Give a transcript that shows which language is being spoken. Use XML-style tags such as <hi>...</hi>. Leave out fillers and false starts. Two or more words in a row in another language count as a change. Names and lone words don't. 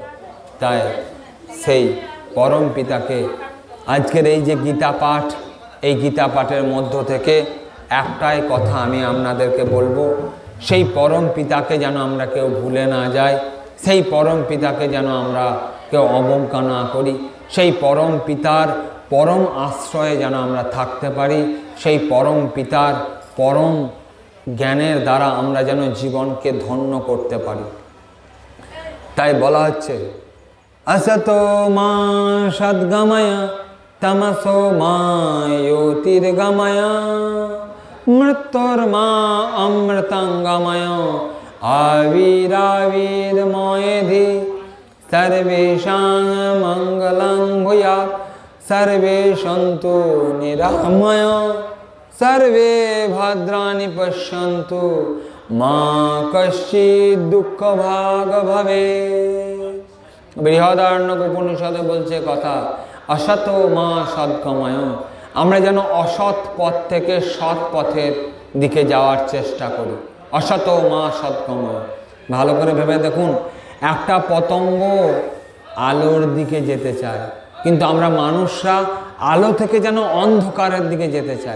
<bn>তাই সেই পরম পিতাকে আজকের এই যে গীতা পাঠ, এই গীতা পাঠের মধ্য থেকে একটাই কথা আমি আপনাদেরকে বলবো, সেই পরম পিতাকে যেন আমরা কেউ ভুলে না যাই, সেই পরম পিতাকে যেন আমরা কেউ অবজ্ঞা না করি, সেই পরম পিতার পরম আশ্রয়ে যেন আমরা থাকতে পারি, সেই পরম পিতার পরম জ্ঞানের দ্বারা আমরা যেন জীবনকে ধন্য করতে পারি। তাই বলা হচ্ছে,</bn> <sa>असतो मा सद्गमय तमसो मा ज्योतिर्गमय मृत्युर्मा अमृतंगमय आविराविर्मयेधि सर्वेषां मंगलं भूयात् सर्वे सन्तु निरामय सर्वे भद्राणि पश्यन्तु मा कश्चित् दुःखभाग् भवेत्।</sa> <bn>বৃহদারণ্যক উপনিষদে বলছে কথা,</bn> <sa>অসত মা সদ্গময়,</sa> <bn>আমরা যেন অসৎ পথ থেকে সৎ পথের দিকে যাওয়ার চেষ্টা করি।</bn> <sa>অসত মা সদ্গময়,</sa> <bn>ভালো করে ভেবে দেখুন, একটা পতঙ্গ আলোর দিকে যেতে চায়, কিন্তু আমরা মানুষরা আলো থেকে যেন অন্ধকারের দিকে যেতে চাই।</bn>